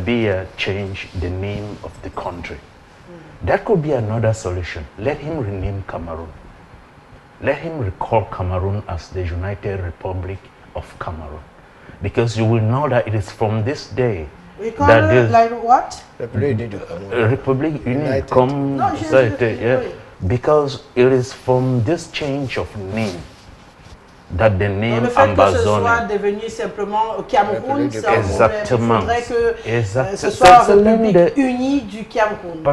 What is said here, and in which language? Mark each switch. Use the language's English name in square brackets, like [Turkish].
[English] Biya changed the name of the country. That could be another solution. Let him rename Cameroon. Let him recall Cameroon as the United Republic of Cameroon. Because you will know that it is from this day We call it like what? Republic United [French] comme ça était, [English] yeah. Because it is from this change of name that the name Ambazonia. [French] Que ce soit devenu simplement Cameroun, exactement. Il faudrait que ce soit République unie du Cameroun.